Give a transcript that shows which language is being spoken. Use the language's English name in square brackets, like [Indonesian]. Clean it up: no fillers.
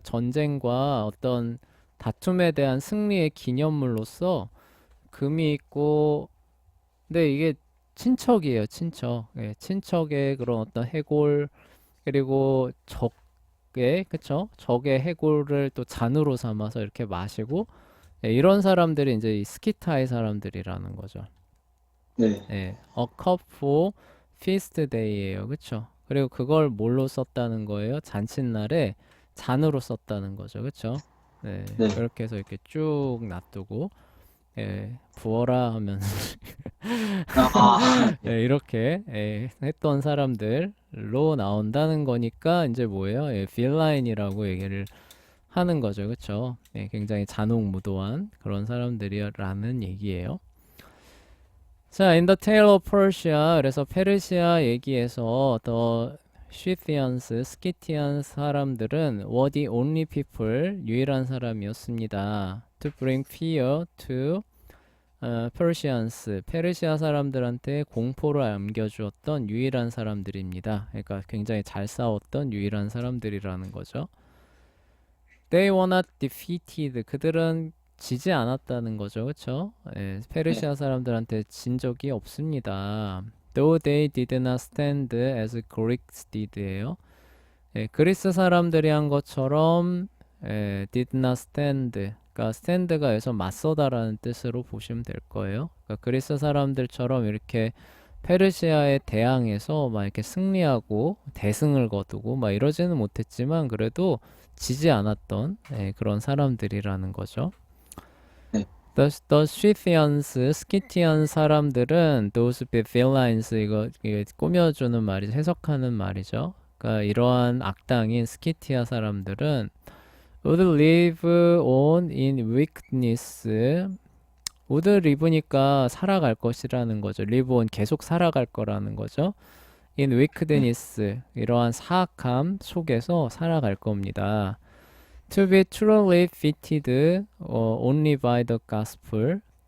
[Korean] 전쟁과 어떤 다툼에 대한 승리의 기념물로서 금이 있고, 근데 이게 친척이에요, 친척. 친척의 그런 어떤 해골, 그리고 적의, 그쵸? 적의 해골을 또 잔으로 삼아서 이렇게 마시고, 이런 사람들이 이제 이 스키타의 사람들이라는 거죠. 네. [English] A cup for feast day예요. [Korean] 그쵸? 그리고 그걸 뭘로 썼다는 거예요? 잔칫날에 잔으로 썼다는 거죠. 그쵸? 네. 그렇게 해서 이렇게 쭉 놔두고 부어라 하면 아, 이렇게 했던 사람들로 나온다는 거니까 이제 뭐예요? 빌라인이라고 얘기를 하는 거죠. 그쵸? 굉장히 잔혹무도한 그런 사람들이라는 얘기예요. 자, [English] in the tale of Persia, [Korean] 그래서 페르시아 얘기에서 [English] the Scythians, [Korean] 스키티안 사람들은 [English] were the only people, [Korean] 유일한 사람이었습니다. [English] To bring fear to Persians, [Korean] 페르시아 사람들한테 공포를 안겨주었던 유일한 사람들입니다. 그러니까 굉장히 잘 싸웠던 유일한 사람들이라는 거죠. [English] They were not defeated, [Korean] 그들은 지지 않았다는 거죠. 그쵸? 네. 페르시아 사람들한테 진 적이 없습니다. [English] Though they did not stand as Greeks did예요. [Korean] 그리스 사람들이 한 것처럼 [English] did not stand. [Korean] 그러니까 stand가 여기서 맞서다라는 뜻으로 보시면 될 거예요. 그러니까 그리스 사람들처럼 이렇게 페르시아에 대항해서 막 이렇게 승리하고 대승을 거두고 막 이러지는 못했지만 그래도 지지 않았던 그런 사람들이라는 거죠. 네. [English] The Scythians, [Korean] 스키티안 사람들은 [English] those villains [Korean] 이게 꾸며주는 말이 해석하는 말이죠. 그러니까 이러한 악당인 스키티아 사람들은 [English] would live on in wickedness. would live [Korean] 니까 살아갈 것이라는 거죠. [English] live on [Korean] 계속 살아갈 거라는 거죠. [English] in [Korean] 네. wickedness 이러한 사악함 속에서 살아갈 겁니다. [English] To be truly fitted only by the gospel.